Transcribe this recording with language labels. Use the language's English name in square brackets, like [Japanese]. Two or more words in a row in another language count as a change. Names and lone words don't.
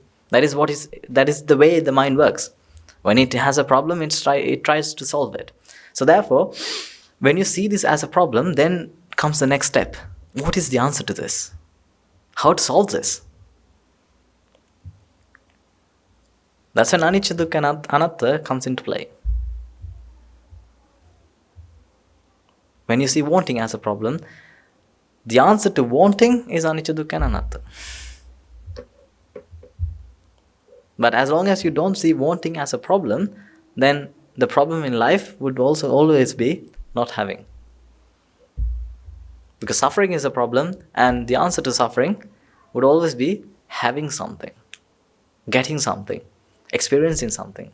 [English] That is the way the mind works. When it has a problem, it tries to solve it. So therefore, when you see this as a problem, then comes the next step. What is the answer to this? How to solve this? That's when [Pali] anicca, dukkha, [English] and anatta comes into play. When you see wanting as a problem, the answer to wanting is [Pali] anicca, dukkha, [English] and anatta. But as long as you don't see wanting as a problem, then the problem in life would also always be not having. Because suffering is a problem, and the answer to suffering would always be having something, getting something, experiencing something.